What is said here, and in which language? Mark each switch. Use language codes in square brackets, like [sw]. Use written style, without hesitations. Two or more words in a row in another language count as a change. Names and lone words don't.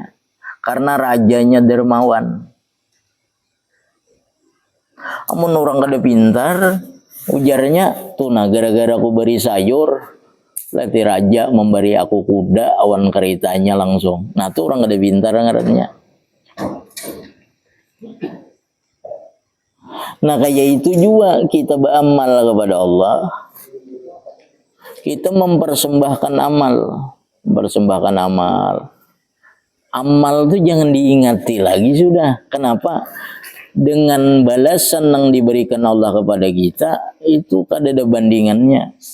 [bjn] Karena rajanya dermawan. Amun orang kada pintar, ujarnya tuh, nah gara-gara aku beri sayur, berarti raja memberi aku kuda awan keretanya langsung. Nah tuh orang kada pintar ngarannya. Nah kayak itu juga kita beramal kepada Allah. [id] Kita mempersembahkan amal, mempersembahkan amal. [bjn] Amal itu jangan diingati lagi sudah. [id] Kenapa? [bjn] Dengan balasan yang diberikan Allah kepada kita itu kada ada bandingannya.